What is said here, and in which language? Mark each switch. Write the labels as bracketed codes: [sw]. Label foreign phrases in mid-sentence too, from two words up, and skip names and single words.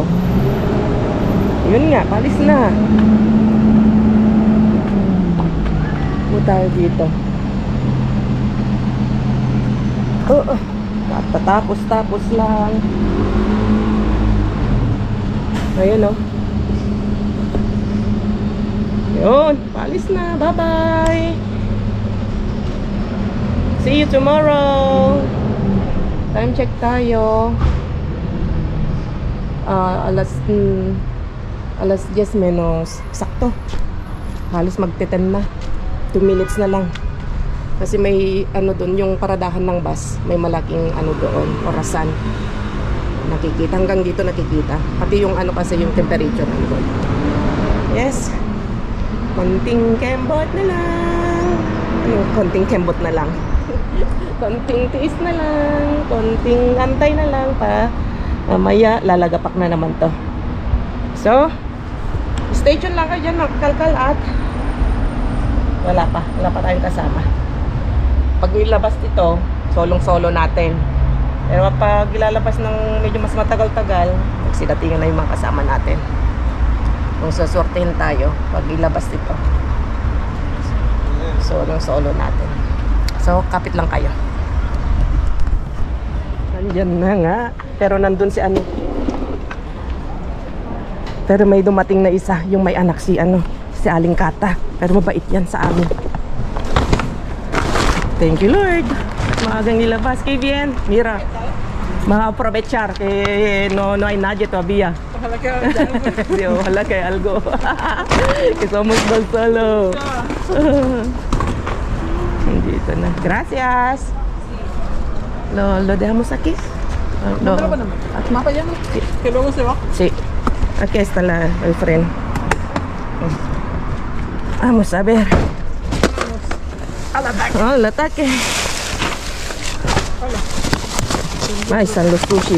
[tl] Yun nga, paalis na. Tayo dito. Tapos lang. Ayun, oh. Yun, paalis na. [en] Bye-bye. See you tomorrow. Time check [tl] tayo. Alas 10 menos. Sakto. Halos magte-10 na. 2 minutes na lang. Kasi may doon yung paradahan ng bus. May malaking doon, orasan. Nakikita hanggang dito nakikita. Pati yung kasi yung temperature nandun. Yes. Konting kembot na lang. Konting kembot na lang. Konting tiis na lang. Konting antay na lang pa. Mamaya lalagapak na naman to. So, [en] stay tuned [tl] lang kayo dyan mga kalkal at wala pa tayong kasama. Pag nilabas dito, solong-solo natin. Pero pag ilalabas ng medyo mas matagal-tagal, magsidatingan na yung mga kasama natin. Kung sasortehin tayo, pag ilabas dito, solong-solo natin. So, kapit lang kayo. Nandyan na nga. Pero nandun si Pero may dumating na isa, yung may anak si Aling Kata. Pero mabait yan sa amin. [en] Thank you, Lord. [tl] Maagang nilabas kay Bien. Mira. [es] Vamos a aprovechar que no hay nadie todavía. Ojalá que haya algo. Sí, ojalá que haya algo. Que somos dos solos. [tl] Dito na. [es] Gracias. Lo dejamos aquí. ¿No me lo ponemos? ¿Más para allá? ¿No? Sí. Que luego se va. Sí. Aquí está el freno. Vamos a ver. Al ataque. Oh, el ataque. Ahí están los sushis.